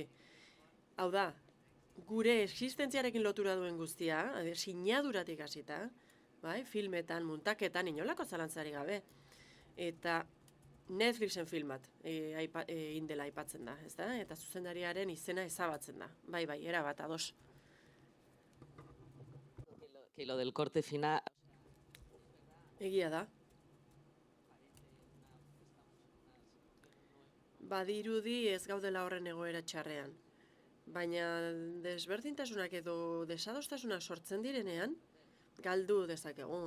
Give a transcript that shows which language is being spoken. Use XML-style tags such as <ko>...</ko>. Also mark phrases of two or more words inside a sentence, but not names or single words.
<eu>Hau da, gure existentziarekin lotura duen guztia, sinaduratik hasita, bai, filmetan, muntaketan, inolako zalantzari gabe. Eta Netflixen filmat indela aipatzen da, ez da? Eta zuzendariaren izena ezabatzen da. Bai, erabat, ados.</eu> <es>Que lo del corte final...</es> <eu>Egia da. Badirudi ez gaudela horren egoera txarrean. Baina desberdintasunak edo desadostasunak sortzen direnean, galdu dezakegu.</eu>